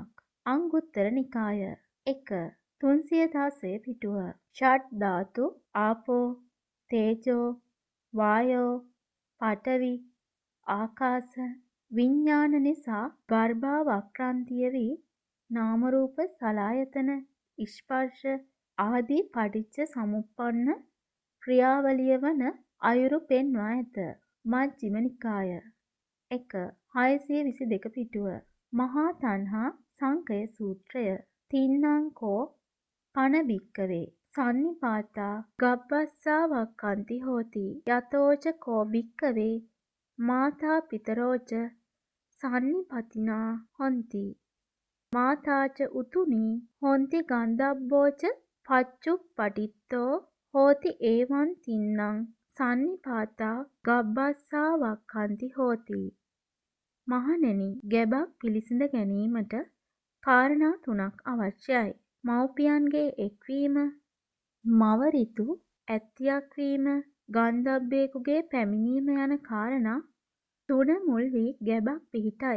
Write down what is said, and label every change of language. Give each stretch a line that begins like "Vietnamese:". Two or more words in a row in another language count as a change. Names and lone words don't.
Sinhala: අංගුත්තර නිකාය 1 316 පිටුව ෂඩ් ධාතු ආපෝ තේජෝ වායෝ පඨවි ආකාශ විඥාන නිසා ගර්භාවක්‍රාන්තිය වී නාම රූප සලආයතන ස්පර්ශ ආදී පටිච්ච සමුප්පන්න ක්‍රියාවලිය වන අයුරු පෙන්වා ඇත. මජ්ක්‍ධිම නිකාය 1.622 පිටුව. මහා තණ්හා සංකය සූත්‍රය.
Pali: තින්නංකෝ පන භික්කවේ සන්නිපාතා ගබ්බස්සා වක්ඛන්ති හෝති යතෝච කෝ භික්කවේ මාතා පිතරෝච සන්නිපතිනා හොಂತಿ මාතාච උතුනි හොಂತಿ ගන්ධබ්බෝච පච්චුප්පටිත්තෝ හෝති ඒවං තින්නං සන්නිපාතා ගබ්බස්සා වක්ඛන්ති හෝති.
Sinhala: මහණෙනි, ගැබක් පිළිසිඳ ගැනීමට කාරණා 3ක් අවශ්‍යයි. මව්පියන්ගේ එක්වීම, මව ඍතු ඇත්තියක් වීම, ගන්ධබ්බේකුගේ පැමිණීම යන කාරණා 3 මුල් වී ගැබක් පිහිටයි.